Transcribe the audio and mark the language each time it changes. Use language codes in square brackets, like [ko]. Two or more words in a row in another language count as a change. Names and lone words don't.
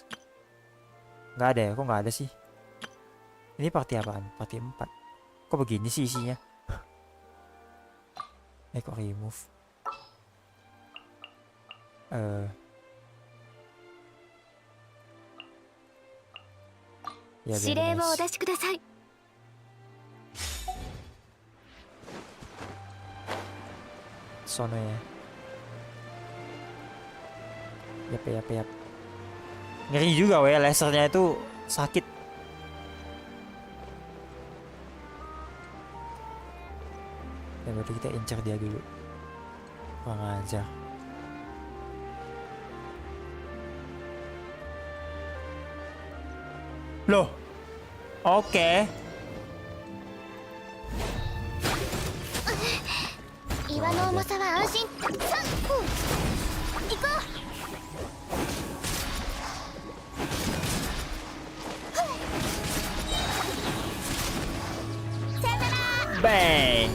[id] Nggak ada ya? Kok nggak ada sih? Ini party apaan? Party 4. Kok begini sih isinya? Kok remove? Ya, [ja] 指令をお出しください [id] sono ya. Yap. Ngeri juga weh, lasernya itu sakit. Ya berarti kita incer dia dulu. Kurang aja. Loh. Oke. 岩の重さは安心行こう Bang.